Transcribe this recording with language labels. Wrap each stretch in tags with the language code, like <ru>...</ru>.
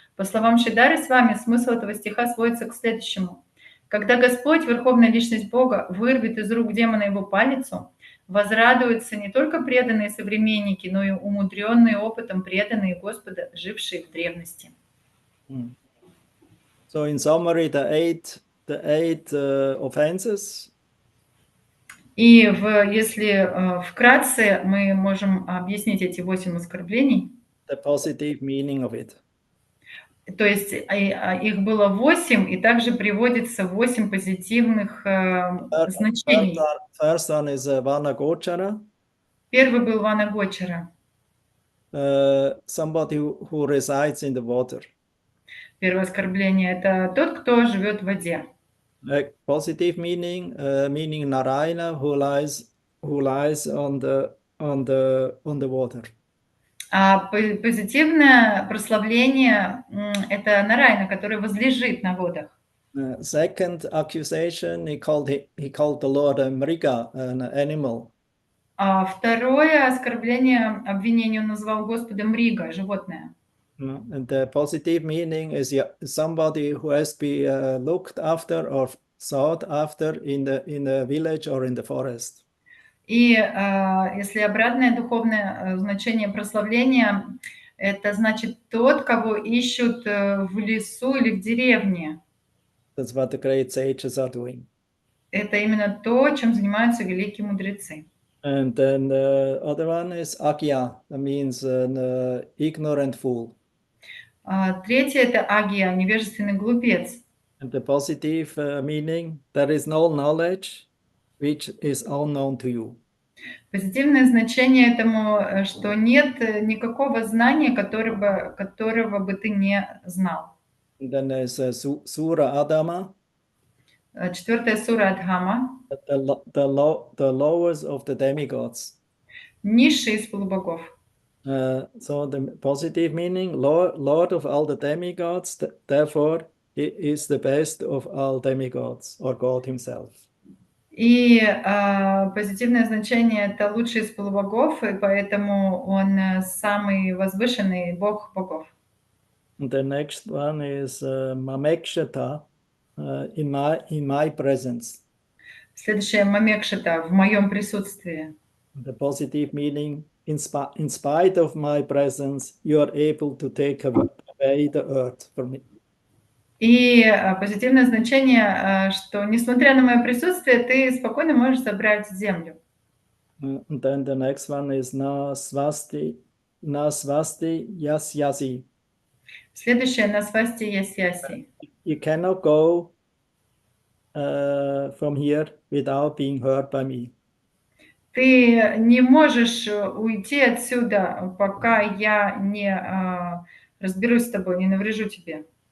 <ru>По словам Шидары с вами, смысл этого стиха сводится к следующему. Когда Господь, Верховная Личность Бога, вырвет из рук демона его палицу, возрадуются не только преданные современники, но и умудренные опытом преданные Господа, жившие в древности.</ru> <en>So in summary, the eight offenses.</en> <ru>И если вкратце мы можем объяснить эти 8 оскорблений.</ru> <en>The positive meaning of it.</en> <ru>То есть их было 8, и также приводится 8 позитивных значений.</ru> <en>First one is Vana Gochara.</en> <ru>Первый был Вана Гочара.</ru> <en>Somebody who resides in the water.</en> <ru>Первое оскорбление – это тот, кто живет в воде.</ru> <en>Positive meaning, meaning Narayana, who lies on the water.</en> <ru>А позитивное прославление – это Нарайна, который возлежит на водах.</ru> <en>Second accusation, he called the Lord a Mriga, an animal.</en> <ru>А второе оскорбление, обвинение он назвал Господа Мрига, животное.</ru> <en>And the positive meaning is somebody who has to be looked after or sought after in the village or in the forest.</en> <ru>И если обратное духовное значение прославления, это значит тот, кого ищут в лесу или в деревне.</ru> <en>That's what the great sages are doing.</en> <ru>Это именно то, чем занимаются великие мудрецы.</ru> <en>And then the other one is Agya, that means an ignorant fool.</en> <ru>Третье – это агия, невежественный глупец.</ru> <en>And the positive meaning, there is no knowledge which is unknown to you.</en> <ru>Позитивное значение этому, что нет никакого знания, которого бы ты не знал.</ru> <en>And then there's Sura Adama.</en> <ru>Четвертая сура Адхама.</ru> <en>The lowest of the demigods.</en> <ru>Низший из полубогов.</ru> <en>So the positive meaning, Lord of all the demigods, therefore he is the best of all demigods, or God himself.</en> <ru>И позитивное значение – это лучший из полубогов, и поэтому он самый возвышенный бог богов.</ru> <en>And the next one is Mamekshata, in my presence.</en> <ru>Следующее – Мамекшата, в моем присутствии.</ru> <en>The positive meaning, in spite of my presence, you are able to take away the earth from me.</en> <ru>И позитивное значение, что несмотря на мое присутствие, ты спокойно можешь забрать землю.</ru> <en>And then the next one is</en> <sa>na swasti yasyasi.</sa> <ru>Следующее –</ru> <sa>Насвасти Ясьяси.</sa> <en>You cannot go from here without being heard by me.</en> <ru>Ты не можешь уйти отсюда, пока я не разберусь с тобой, не наврежу тебе.</ru>